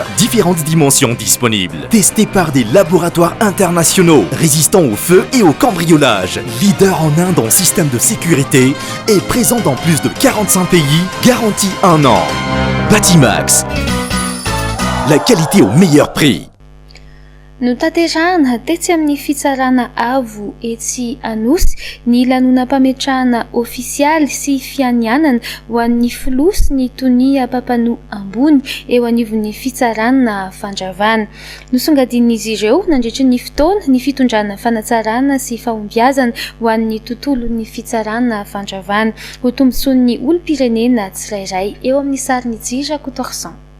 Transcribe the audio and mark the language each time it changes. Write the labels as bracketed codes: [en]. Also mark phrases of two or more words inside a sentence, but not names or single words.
[fr] Différentes dimensions disponibles. Testés par des laboratoires internationaux. Résistants au feu et au cambriolage. Leader en Inde en système de sécurité. Et présent dans plus de 45 pays. Garantie 1 an. Batimax. La qualité au meilleur prix. [mg] No tanterahana tetsy amin'ny fitsarana avo etsy Anosy ny lanonam-pametrahana ofisialy sy fianianana ho an'ny filosy ny Tonia Papanoa ambony eo anivon'ny fitsarana Fandravana. Nosongadin'izy ireo nandritra ny fotoana ny fitondrana fanatsarana sy fahombiazana ho an'ny tontolon'ny fitsarana Fandravana ho tombontsoan'ny olom-pirenena tsirairay eo amin'ny sarin'ny Jira Kotorsan.